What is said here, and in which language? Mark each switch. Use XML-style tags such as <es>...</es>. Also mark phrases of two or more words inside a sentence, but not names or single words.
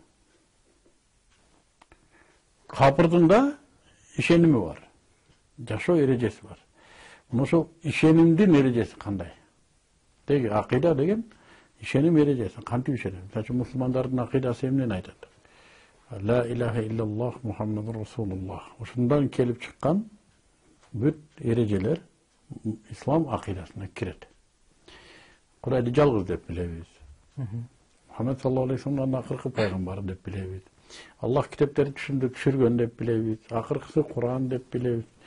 <ky>Капырдын да ишеними бар, жашоо эрежеси бар. Ошол ишенимдин эрежеси кандай? Деги акыйда деген ишеним эрежеси, кантип ишенебиз? Мисалы, мусулмандардын акыйдасы эмнени айтат?</ky> <ar>لا إله إلا الله محمد رسول الله.</ar> <ky>Ушундан келип чыккан бүт эрежелер ислам акыйдасына кирет. Кудайды жалгыз деп билебиз. Мухаммад</ky> <ar>صلى الله عليه وسلم</ar> <ky>акыркы пайгамбары деп билебиз. Аллах китептерди түшүргөн деп билебиз. Акыркысы Куран деп билебиз.</ky>